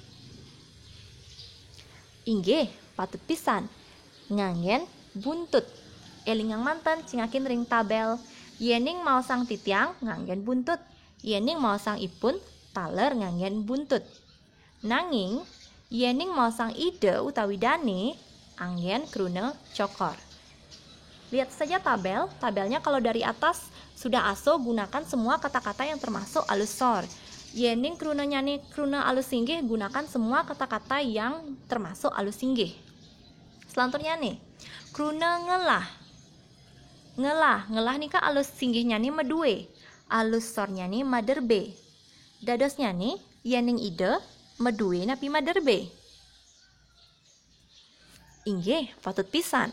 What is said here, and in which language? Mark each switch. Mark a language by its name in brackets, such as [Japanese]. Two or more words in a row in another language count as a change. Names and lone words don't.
[Balinese] Inggih patut pisan nganggen buntut. Elingang manten cingakin ring tabel. Yening mausang titiang nganggen buntut. Yening mausang ipun taler nganggen buntut. Nanging yening mausang ide utawi dane anggen kruna cokor. [Indonesian] Lihat saja tabelnya kalau dari atas sudah aso gunakan semua kata-kata yang termasuk [Balinese] alus sor. Yening krunanya nih kruna alus singgih [Indonesian] gunakan semua kata-kata yang termasuk [Balinese] alus singgih. [Indonesian] Selanjutnya nih, [Balinese] kruna ngelah. Ngelah nih kak alus singgihnya nih medue, alus sornya nih maderbe. Dadosnya nih yening ide medue napi maderbe. Inggih patut pisan.